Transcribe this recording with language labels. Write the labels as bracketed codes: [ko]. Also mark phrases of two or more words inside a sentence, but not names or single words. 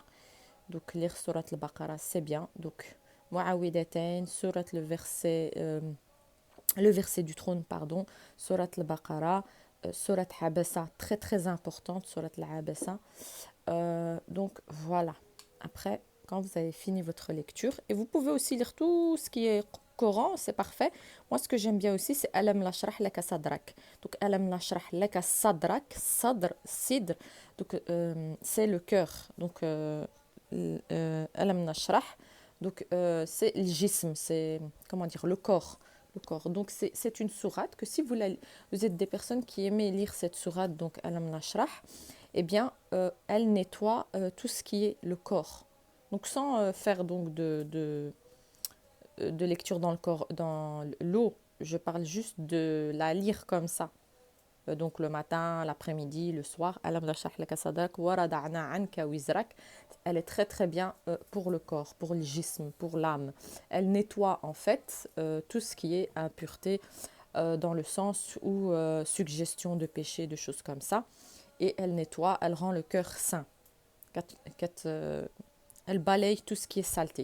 [fr] Donc, lire Surat al-Baqara, c'est bien. Donc, Mu'awwidatayn, Surat le verset du trône, pardon, Surat al-Baqarah, Surat Abasa, très très importante, Surat al-Abasa. Donc voilà. Après, quand vous avez fini votre lecture, et vous pouvez aussi lire tout ce qui est Coran, c'est parfait. Moi, ce que j'aime bien aussi, c'est [ar] ألم نشرح لك صدرك. [fr] Donc, [ar] ألم نشرح لك صدرك, [fr] sadr, sidr. Donc, c'est le cœur. Donc, Alam nashrah. Donc, c'est le jism, c'est, comment dire, le corps. Le corps. Donc, c'est une sourate que si vous êtes des personnes qui aimez lire cette sourate, donc Alam nashrah, eh bien, elle nettoie tout ce qui est le corps. Donc, sans faire donc de lecture dans le corps, dans l'eau, je parle juste de la lire comme ça. Donc, le matin, l'après-midi, le soir. [ar] ألم نشرح لك صدرك ووضعنا عنك وزرك. [fr] Elle est très très bien pour le corps, pour le jism, pour l'âme. Elle nettoie en fait tout ce qui est impureté dans le sens où suggestion de péché, de choses comme ça. Et elle nettoie, elle rend le cœur sain. Elle balaye tout ce qui est saleté.